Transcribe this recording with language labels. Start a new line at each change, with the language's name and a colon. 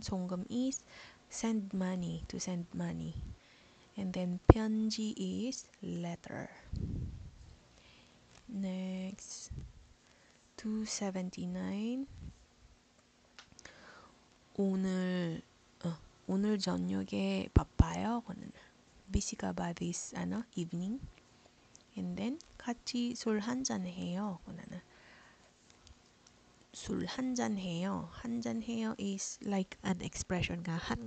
English: 송금 is send money, to send money. And then 편지 is letter. Next. 279.
Korean: 오늘 저녁에 바빠요.
English: Busy
Filipino: ka ba
English: this evening? And then
Korean: 같이 술 한잔 해요. 술 한잔 해요. 한잔 해요
English: is like an expression nga.